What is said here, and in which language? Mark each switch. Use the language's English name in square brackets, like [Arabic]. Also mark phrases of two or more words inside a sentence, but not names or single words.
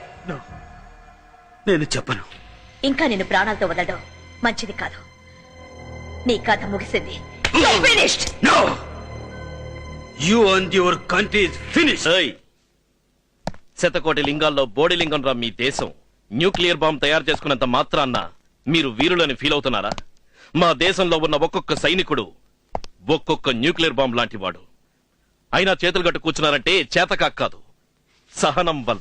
[Telugu] నేను చెప్పను. ఇంకా నిన్ను ప్రాణాలతో వదలడం మంచిది కాదు. నీ కథ ముగిసింది. [English] You're finished. No. You and your country is finished. [Telugu] శతకోటి లింగాల్లో బోడి లింగం రా మీ దేశం. [English] nuclear bomb [Telugu] తయారు చేసుకున్నంత మాత్రాన్న మీరు వీరులని ఫీల్ అవుతున్నారా? మా దేశంలో ఉన్న ఒక్కొక్క సైనికుడు ఒక్కొక్క [English] nuclear bomb [Telugu] లాంటి వాడు. అయినా చేతులు గట్టు కూర్చున్నారంటే చేతకాక కాదు, సహనం వల్ల.